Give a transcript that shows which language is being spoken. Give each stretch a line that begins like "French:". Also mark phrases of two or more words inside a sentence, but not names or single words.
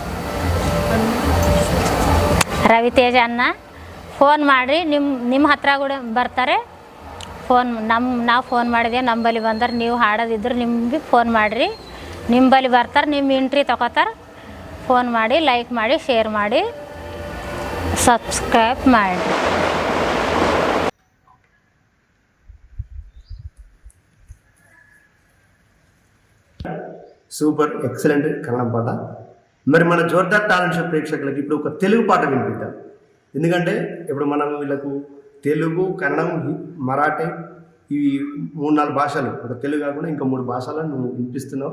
Kannada: ರವಿತೇಜ ಅನ್ನ ಫೋನ್ ಮಾಡಿರಿ, ನಿಮ್ಮ ಹತ್ರ ಕೂಡ ಬರ್ತಾರೆ. ನಾವು ಫೋನ್ ಮಾಡಿದೆ, ನಂಬಲ್ಲಿ ಬಂದ್ರೆ ನೀವು ಹಾಡೋದಿದ್ರೆ ನಿಮಗೆ ಫೋನ್ ಮಾಡಿರಿ, ನಿಂಬಲ್ಲಿ ಬರ್ತಾರೆ, ನಿಮ್ಮ ಎಂಟ್ರಿ ತಗೋತಾರೆ. ಫೋನ್ ಮಾಡಿ, ಲೈಕ್ ಮಾಡಿ, ಶೇರ್ ಮಾಡಿ, ಸಬ್ಸ್ಕ್ರೈಬ್ ಮಾಡಿ.
Telugu: సూపర్ ఎక్సలెంట్ కన్నడ పాట. మరి మన జోర్దార్ టాలెంట్ షో ప్రేక్షకులకి ఇప్పుడు ఒక తెలుగు పాట వినిపిద్దాం. ఎందుకంటే ఇప్పుడు మనం వీళ్ళకు తెలుగు, కన్నడం, మరాఠీ ఇవి 3-4 భాషలు, ఒక తెలుగు కాకుండా ఇంకా 3 భాషలను నువ్వు వినిపిస్తున్నావు.